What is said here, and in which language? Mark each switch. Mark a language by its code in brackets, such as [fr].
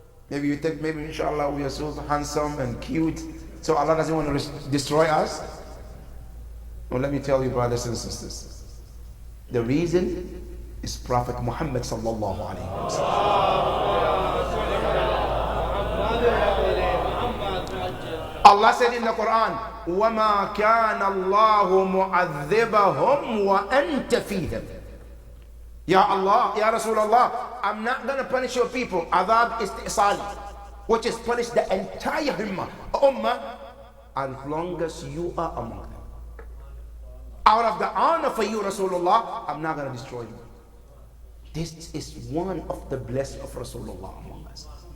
[en] Maybe you think, maybe inshallah we are so handsome and cute, so Allah doesn't want to destroy us? Well, let me tell you, brothers and sisters, the reason is Prophet Muhammad sallallahu alaihi wasallam. Allah said in the Quran, [ar] وَمَا كَانَ اللَّهُ مُعَذِّبَهُمْ وَأَنْتَ فِيهِمْ. [en] Ya Allah, Ya Rasulullah, I'm not going to punish your people. Adhab istisali, which is punish the entire ummah, as long as you are among them. Out of the honor for you, Rasulullah, I'm not going to destroy you. This is one of the blessings of Rasulullah among us.